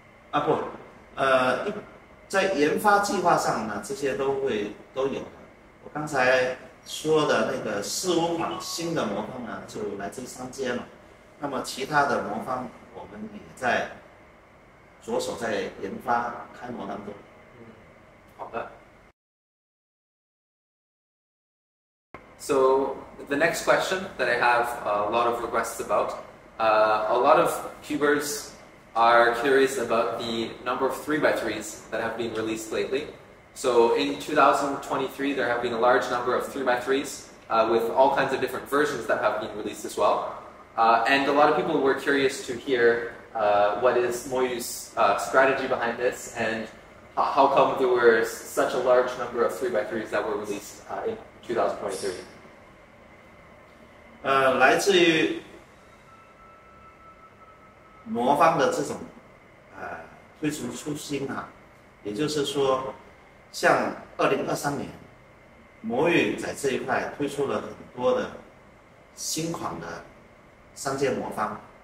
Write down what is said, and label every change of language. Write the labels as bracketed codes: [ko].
[zh] 不，在研发计划上呢，这些都有的。我刚才说的那个4、5款新的魔方呢，就来自于3阶嘛。那么其他的魔方，我们也在着手在研发开模当中。好的。 [en] So the next question that I have a lot of requests about, a lot of cubers are curious about the number of 3x3s that have been released lately. So in 2023, there have been a large number of 3x3s with all kinds of different versions that have been released as well. And a lot of people were curious to hear what is Moyu's strategy behind this and how come there were such a large number of 3x3s that were released in 2023. [zh] 来自于魔方的这种推出初心啊，也就是说，像2023年，魔域在这一块推出了很多的新款的3阶魔方。